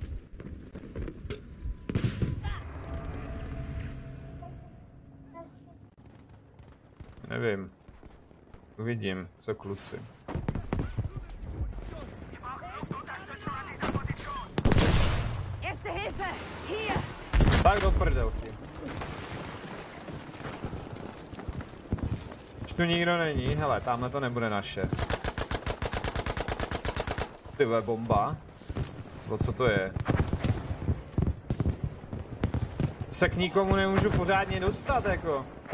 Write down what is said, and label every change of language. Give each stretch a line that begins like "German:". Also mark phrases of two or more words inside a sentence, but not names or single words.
Czech: Nevím. Uvidím, co kluci.
German: Erste Hilfe. Hier.
Czech: Tak do prdelky. Už tu nikdo není, hele, tamhle to nebude naše. Tyhle bomba. O co to je? Se k nikomu nemůžu pořádně dostat, jako.